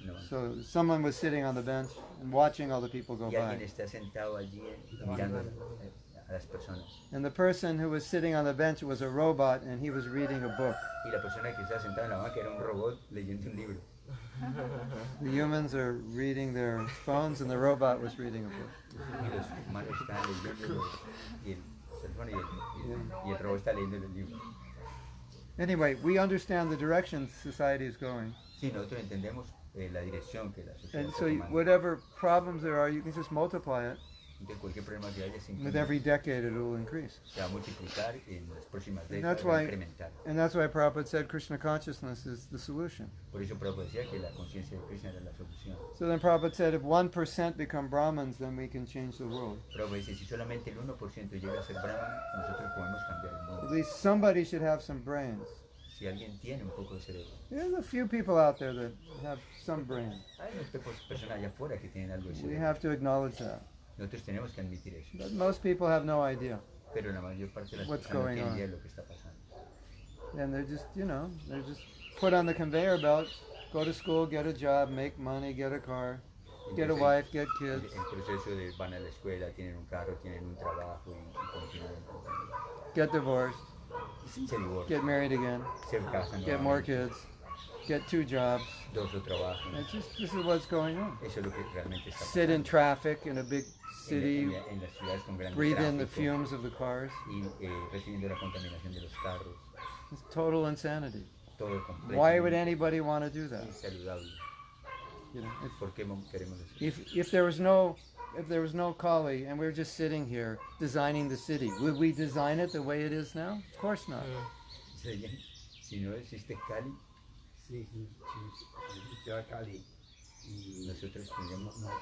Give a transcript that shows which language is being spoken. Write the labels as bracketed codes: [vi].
[en] so someone was sitting on the bench and watching all the people go [es] Y alguien [en] by. [es] está sentado allí mirando a las personas. [en] And the person who was sitting on the bench was a robot, and he was reading a book. [es] Y la persona que estaba sentada en la banca era un robot leyendo un libro. [en] The humans are reading their phones, and the robot was reading a book. [es] Y los humanos están leyendo y el teléfono y el robot está leyendo el libro. [en] Anyway, we understand the direction society is going. [es] Sí, nosotros entendemos la dirección que la sociedad [en] And [es] está [en] so [es] tomando. [en] whatever problems there are, you can just multiply it [es] Entonces cualquier problema que haya [en] With every decade it will increase. [es] se va a multiplicar en las próximas [en] And [es] décadas, [en] that's [es] va a [en] why, [es] incrementar. [en] and that's why Prabhupada said Krishna consciousness is the solution. [es] Por eso Prabhupada decía que la conciencia de Krishna era la solución. [en] So then Prabhupada said if 1% become Brahmins, then we can change the world. [es] Prabhupada dice, si solamente el 1% llega a ser Brahman, nosotros podemos cambiar el [en] At [es] mundo. [en] least somebody should have some brains. [es] Si alguien tiene un poco de cerebro. [en] There's a few people out there that have some brains. [es] Hay unas personas allá afuera que tienen algo de [en] We [es] cerebro. [en] have to acknowledge that. [es] Nosotros tenemos que admitir eso. [en] But most people have no idea. [es] Pero la mayor parte de las [en] What's [es] personas no [en] going [es] tienen [en] on? [es] idea de lo que está pasando. [en] And they're just, they're just put on the conveyor belt, go to school, get a job, make money, get a car, get a [es] Entonces, [en] wife, get kids. [es] el proceso de van a la escuela, tienen un carro, tienen un trabajo y continúan. [en] Get divorced, [es] Y se divorcian, [en] get married again, [es] se casan, [en] get more [es] nuevamente, [en] kids, get 2 jobs. [es] dos o trabajan. [en] This is what's going on. [es] Eso es lo que realmente está [en] Sit in [es] pasando. [en] traffic in a big city, [es] En las ciudades con grandes [en] breathe in the [es] tráfico [en] fumes of the cars. [es] y recibiendo la contaminación de los carros, [en] It's total insanity. [es] todo completo. [en] Why would anybody want to do that? [es] Insaludable. [en] You know, [es] ¿Por qué queremos eso? [en] if there was no Kali and we were just sitting here designing the city, would we design it the way it is now? Of course not. [es] Si no existe Cali, si existe Cali y nosotros tendríamos